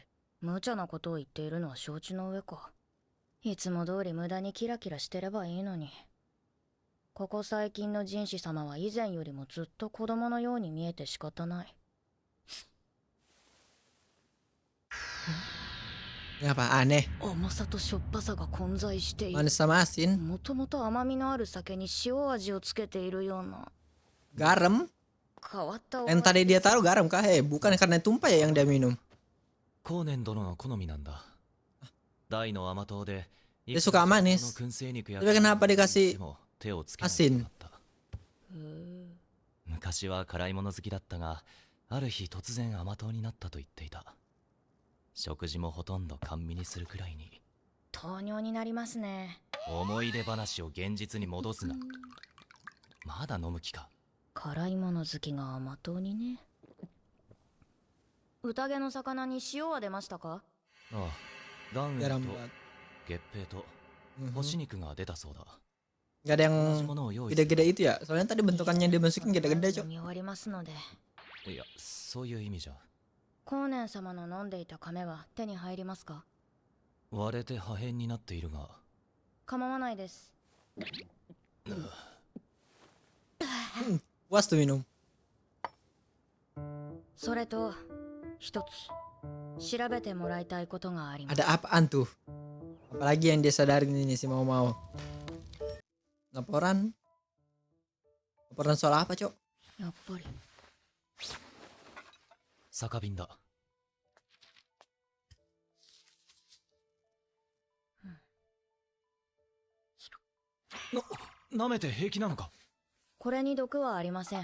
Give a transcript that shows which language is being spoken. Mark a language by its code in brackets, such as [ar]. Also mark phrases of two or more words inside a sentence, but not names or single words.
[ja] 無茶なことを言っているのは承知の上か。いつも通り無駄にキラキラしてればいいのに。ここ最近の人士様は以前よりもずっと子供のように見えて仕方ない。 [id] Ini apa? Aneh. [ja] 甘さとしょっぱさが混在している。 [id] Manis sama asin. [ja] もともと甘みのある酒に塩味をつけているような [id] Garam. [ja] 変わったお [id] Yang [ja] 味 [id] tadi dia taruh garam kah? Bukan karena tumpah ya yang dia minum. [ja] 後年殿の好みなんだ。大の甘党で、 [id] Dia suka manis. [ja] の燻製肉や [id] Tapi kenapa dikasih [ja] も手をつけない [id] asin? [ja] 人だった。昔は辛いもの好きだったが、ある日突然甘党になったと言っていた。食事もほとんど甘味にするくらいに。糖尿になりますね。思い出話を現実に戻すな。まだ飲む気か。辛いもの好きが甘党にね。宴の魚に塩は出ましたか？ああ、岩塩 [id] Garam [ja] と [id] banget. [ja] 月餅と Mhm. 干し肉が出たそうだ。 [id] Gak ada [ja] 同じ [id] yang [ja] ものを用意する。 [id] gede-gede itu ya. Soalnya tadi bentukannya dimasukin gede-gede, Cok. [ja] 飲み終わりますので。いや、そういう意味じゃ。光年様の飲んでいた亀は手に入りますか？割れて破片になっているが。構わないです。 [id] Puas tuh minum. [ja] それと一つ調べてもらいたいことがあります。 [id] Ada apaan tuh? Apalagi yang dia sadarin ini si mau-mau. Laporan. Laporan soal apa, Cok? [ja] やっぱり酒瓶だ。舐めて平気なのか？これに毒はありません。